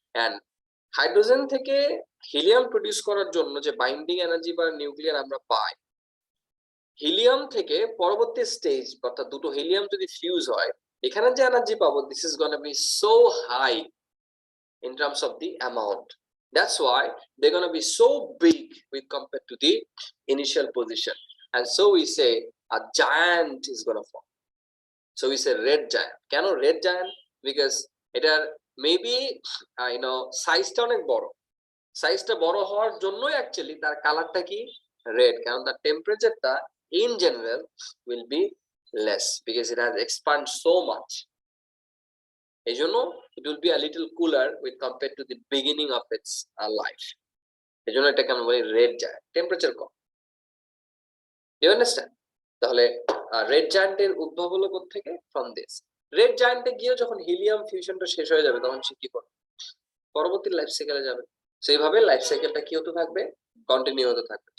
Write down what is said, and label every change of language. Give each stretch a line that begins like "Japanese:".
Bangla: And hydrogen থেকে helium produce করার জন্য যে বাইন্ডিং এনার্জি বা নিউক্লিয়ার আমরা পাই, হিলিয়াম থেকে পরবর্তী স্টেজ অর্থাৎ দুটো হিলিয়াম যদি ফিউজ হয়, এখানে যে এনার্জি পাবো, this is gonna be so high in terms of the amount.
English: That's why they're going to be so big with compared to the initial position. And so we say a giant is going to form. So we say red giant. Can red giant? Because it are maybe
Bangla: সাইজটা অনেক বড়। সাইজটা বড় হওয়ার জন্যই actually তার কালারটা কি রেড, কারণ তার টেম্পারেচারটা
English: in general will be less because it has expanded so much.
Bangla: এই জন্য
English: it will be a little cooler with compared to the beginning of its life.
Bangla: এই জন্য এটাকে আমরা বলি red giant, temperature com. You understand? তাহলে red জায়ান্টের উদ্ভব হলো কোত্থেকে? From this. রেড জায়ান্টে গিয়েও যখন হিলিয়াম ফিউশনটা শেষ হয়ে যাবে তখন সে কি করবে? পরবর্তী লাইফ সাইকেলে যাবে। সেইভাবে লাইফ সাইকেলটা কি হতে থাকবে? কন্টিনিউ হতে থাকবে।